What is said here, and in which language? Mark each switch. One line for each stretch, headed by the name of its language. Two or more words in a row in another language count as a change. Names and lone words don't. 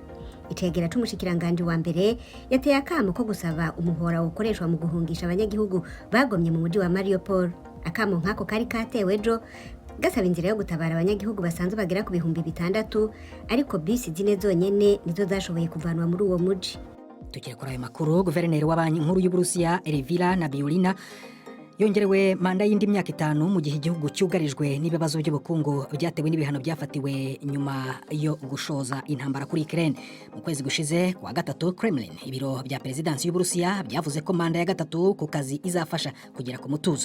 Rundi: Icegera c'umushikiranganje wa mbere yateye akamo ko gusaba umuhora ukoreshwa mu guhungisha abanyagihugu bagomye mu muji wa Mariupol. Akamo nk'ako kari katewe ejo gasaba inzira yo gutabara abanyagihugu basanzwe bagera ku bihumbi 6, ariko bisi zine zonyene nizo zashoboye kuvanwa muri uwo muji. Tukiri kuri ayo makuru, guverineri wa banki nkuru y'Uburusiya Elvira Nabiulina yongerewe manda y'indi myaka 5 mu gihe igihugu cyugarijwe n'ibibazo by'ubukungu byatewe n'ibihano byafatiwe nyuma yo gushoza intambara kuri Ukraine. Mu kwezi gushize kwa gatatu, Kremlin, ibiro bya perezidansi y'Uburusiya byavuze ko manda ya gatatu ku kazi izafasha kugera ku mutuzo.